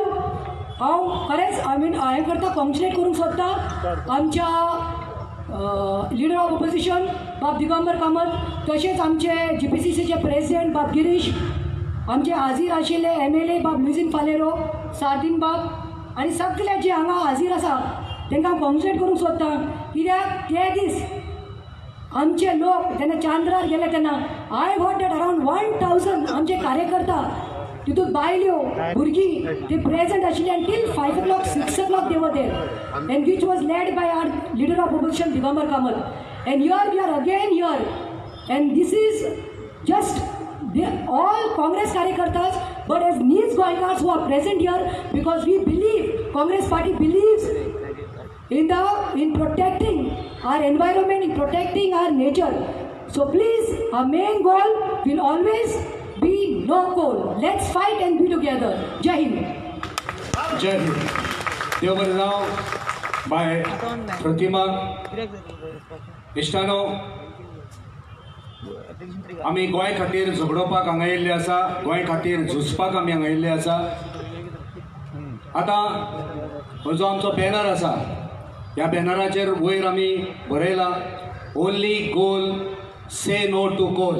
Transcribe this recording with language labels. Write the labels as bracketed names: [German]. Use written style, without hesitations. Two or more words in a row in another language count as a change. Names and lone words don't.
[Konkani] हांव खरेंच हांवें करता कॉन्ग्रेच्युलेट करूंक सोदता आमच्या [English] leader of opposition [Konkani] बाब दिगंबर कामत, तशेंच आमचे GPCCचे प्रेसिडेंट बाब गिरीश, आमचे हाजीर आशिल्ले MLA बाब लुईझीन फालेरो, सार्दीन बाब आनी सगळे जे हांगा हाजीर आसा तांकां कॉन्ग्रेच्युलेट करूंक सोदता. कित्याक ते दीस आमचे लोक जेन्ना चांद्रार गेले तेन्ना [English] I heard that around [Konkani] 1,000 आमचे कार्यकर्ता तितूंत बायल्यो भुरगीं ते प्रेझेंट आशिल्ले आनी [English] till 5 o'clock 6 o'clock they were there and which was led by our leader of opposition Digambar Kamal. And here we are again here and this is just all Congress karyakartas but as Neez Goenkars who are present here because we believe, Congress party believes in protecting our environment, in protecting our nature. So please, our main goal will always be no coal. Let's fight and be together. [Hindi] जय हिंद. जय हिंद. [Konkani] देव बरें जावं. बाय प्रतिमा इश्टानो, आमी गोंय खातीर झगडोवपाक हांगा येयल्ले आसा. गोंय खातीर झुजपाक आमी हांगा येयल्ले आसा. आतां हो जो आमचो बॅनर आसा ह्या बॅनराचेर वयर आमी बरयलां [English] only goal say no to coal.